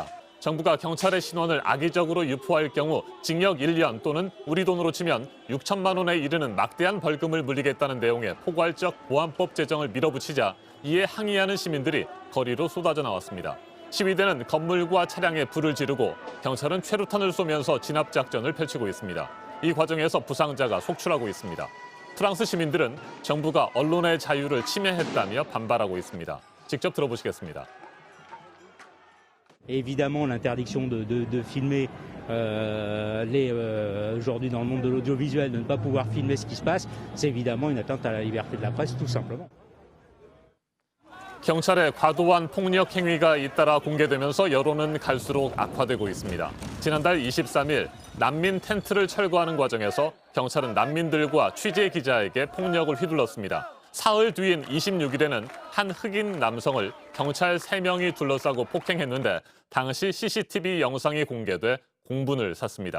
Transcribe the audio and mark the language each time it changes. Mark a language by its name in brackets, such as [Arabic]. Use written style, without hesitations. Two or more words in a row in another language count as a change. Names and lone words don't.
[Korean] 정부가 경찰의 신원을 악의적으로 유포할 경우 징역 1년 또는 우리 돈으로 치면 6천만 원에 이르는 막대한 벌금을 물리겠다는 내용의 포괄적 보안법 제정을 밀어붙이자 이에 항의하는 시민들이 거리로 쏟아져 나왔습니다. 시위대는 건물과 차량에 불을 지르고 경찰은 최루탄을 쏘면서 진압작전을 펼치고 있습니다. 이 과정에서 부상자가 속출하고 있습니다. 프랑스 시민들은 정부가 언론의 자유를 침해했다며 반발하고 있습니다. 직접 들어보시겠습니다. [French] Évidemment, l'interdiction de filmer aujourd'hui dans le monde de l'audiovisuel, de ne pas pouvoir filmer ce qui se passe, c'est évidemment une atteinte à la liberté de la presse, tout simplement. [Korean] 경찰의 과도한 폭력 행위가 잇따라 공개되면서 여론은 갈수록 악화되고 있습니다. 지난달 23일 난민 텐트를 철거하는 과정에서 경찰은 난민들과 취재 기자에게 폭력을 휘둘렀습니다. 사흘 뒤인 26일에는 한 흑인 남성을 경찰 3명이 둘러싸고 폭행했는데 당시 CCTV 영상이 공개돼 공분을 샀습니다.